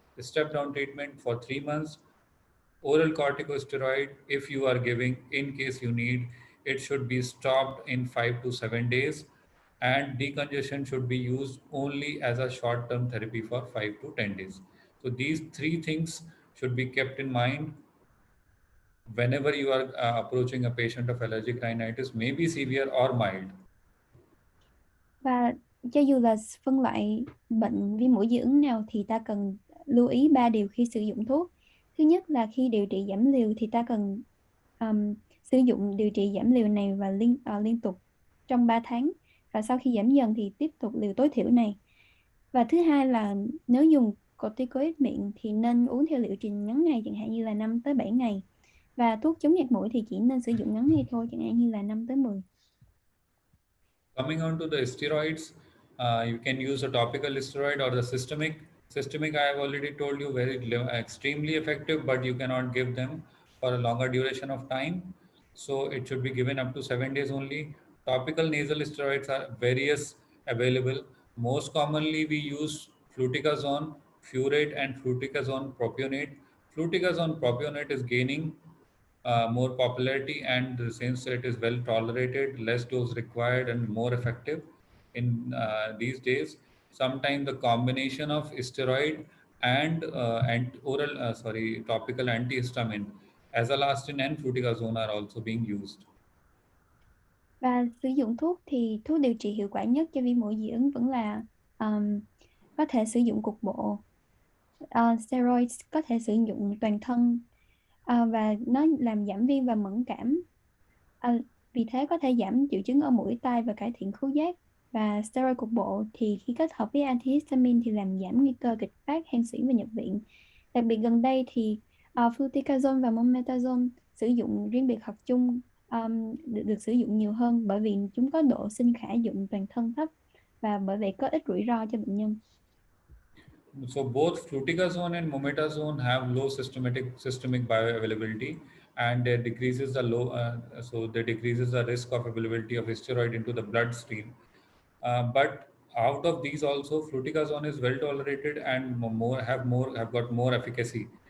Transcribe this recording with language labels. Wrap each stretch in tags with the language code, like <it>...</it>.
<en>The step down treatment for 3 months. Oral corticosteroid, if you are giving in case you need, it should be stopped in 5 to 7 days, and decongestion should be used only as a short term therapy for 5 to 10 days. So these three things should be kept in mind whenever you are approaching a patient of allergic rhinitis, may be severe or mild.</en> <vi>Và cho dù là phân loại bệnh viêm mũi dị ứng nào thì ta cần lưu ý 3 điều khi sử dụng thuốc. Thứ nhất là khi điều trị giảm liều thì ta cần sử dụng điều trị giảm liều này và liên tục trong 3 tháng. Và sau khi giảm dần thì tiếp tục liều tối thiểu này. Và thứ hai là nếu dùng corticoid miệng thì nên uống theo liệu trình ngắn ngày, chẳng hạn như là 5 tới 7 ngày. Và thuốc chống nghẹt mũi thì chỉ nên sử dụng ngắn ngày thôi, chẳng hạn như là 5 tới 10.</vi> <en>Coming on to the steroids, you can use a topical steroid or the systemic. Systemic, I have already told you, extremely effective, but you cannot give them for a longer duration of time. So it should be given up to 7 days only. Topical nasal steroids are various available. Most commonly, we use fluticasone furate and fluticasone propionate. Fluticasone propionate is gaining more popularity, and since it is well tolerated, less dose required, and more effective in these days. Sometimes the combination of steroid and topical antihistamine, azalastin and fluticasone are also being used.</en> <vi>Và sử dụng thuốc thì thuốc điều trị hiệu quả nhất cho viêm mũi dị ứng vẫn là um, có thể sử dụng cục bộ. Steroids có thể sử dụng toàn thân, và nó làm giảm viêm và mẫn cảm. À, vì thế có thể giảm triệu chứng ở mũi, tai và cải thiện khứu giác. Và steroid cục bộ thì khi kết hợp với antihistamine thì làm giảm nguy cơ kịch phát, hen suyễn và nhập viện. Đặc biệt gần đây thì fluticasone và mometasone sử dụng riêng biệt hoặc chung được sử dụng nhiều hơn, bởi vì chúng có độ sinh khả dụng toàn thân thấp và bởi vậy có ít rủi ro cho bệnh nhân.</vi> <en>So both fluticasone and mometasone have low systemic bioavailability, and they decreases the they decreases the risk of availability of steroid into the bloodstream. But out of these also, fluticasone is well tolerated and more have got more efficacy.</en>